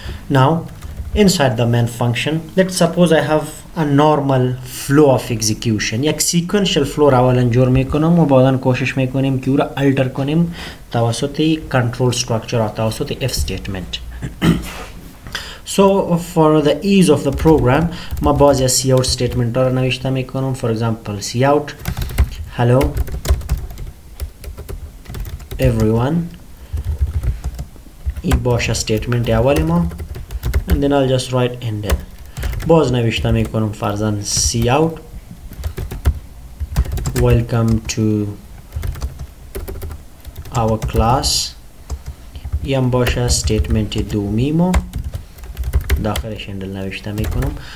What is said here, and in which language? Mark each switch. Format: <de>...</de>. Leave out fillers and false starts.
<en>Now inside the main function, let's suppose I have a normal flow of execution.</en> <fa>یک sequential flow را اولا جور میکنم و بعدا کوشش میکنیم که او را alter کنیم توسط control structure و توسط if statement.</fa> <en>So for the ease of the program</en> <fa>ما بعضی cout statement را نوشته میکنم.</fa> <en>For example cout hello everyone</en> <fa>این باشه statement اول ما</fa> <en>and then I'll just write ended.</en> <fa>باز نوشته میکنم فرضاً</fa> <en>cout welcome to our class</en> <fa>یم باشه statement دومی ما داخلش اندل نوشته میکنم.</fa>